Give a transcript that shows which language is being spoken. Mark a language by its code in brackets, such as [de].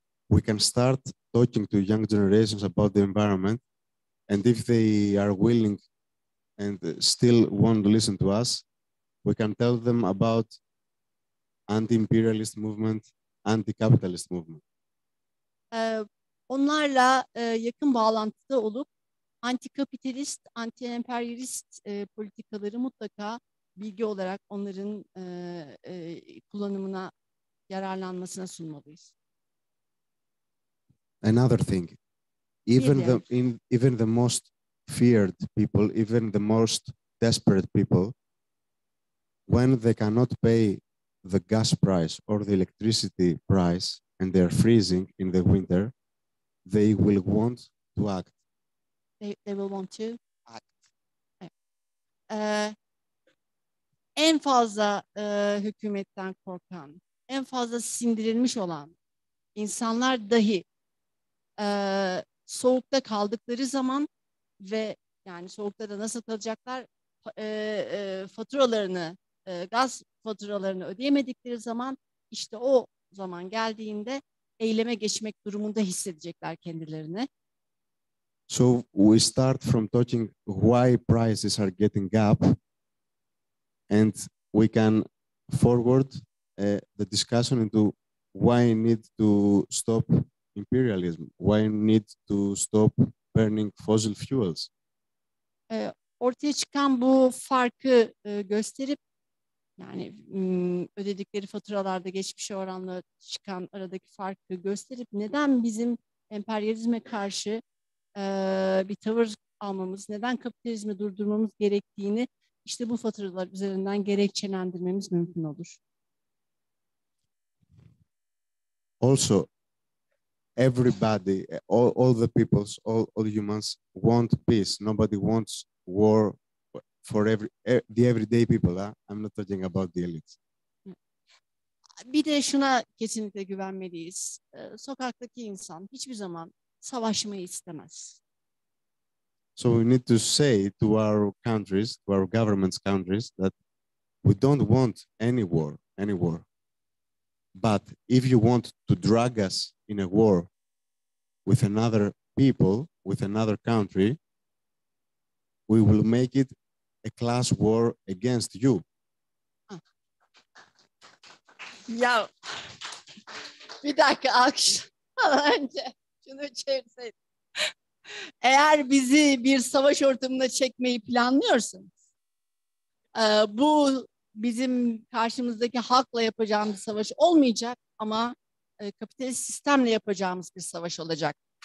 [en] We can start talking to young generations about the environment, and if they are willing and still want to listen to us, we can tell them about anti-imperialist movement, anti-capitalist movement. [tr] Onlarla yakın bağlantıda olup anti-kapitalist, anti-emperyalist politikaları mutlaka bilgi olarak onların kullanımına, yararlanmasına sunmalıyız. [en] Another thing, even the most feared people, even the most desperate people, when they cannot pay the gas price or the electricity price and they're freezing in the winter, they will want to act. They will want to act. [tr] En fazla hükümetten korkan, en fazla sindirilmiş olan insanlar dahi soğukta kaldıkları zaman ve yani soğukta da nasıl kalacaklar, faturalarını, gaz faturalarını ödeyemedikleri zaman işte o zaman geldiğinde eyleme geçmek durumunda hissedecekler kendilerini. [en] So we start from talking why prices are getting up, and we can forward the discussion into why we need to stop imperialism, why we need to stop burning fossil fuels. [tr] Ortaya çıkan bu farkı gösterip yani ödedikleri faturalarda geçmişe oranla çıkan aradaki farkı gösterip neden bizim emperyalizme karşı bir tavır almamız, neden kapitalizmi durdurmamız gerektiğini işte bu faturalar üzerinden gerekçelendirmemiz mümkün olur. [en] Also, everybody, all the peoples, all humans want peace. Nobody wants war for the everyday people. I'm not talking about the elites. [tr] Bir de şuna kesinlikle güvenmeliyiz. Sokaktaki insan hiçbir zaman savaşmayı istemez. [en] So we need to say to our countries, to our governments' countries, that we don't want any war. But if you want to drag us in a war with another people, with another country, we will make it a class war against you. [tr] Ya bir dakika alkışlamadan önce şunu çevirseydim. Eğer bizi bir savaş ortamına çekmeyi planlıyorsanız bu bizim karşımızdaki halkla yapacağımız savaş olmayacak ama kapitalist sistemle yapacağımız bir savaş olacak.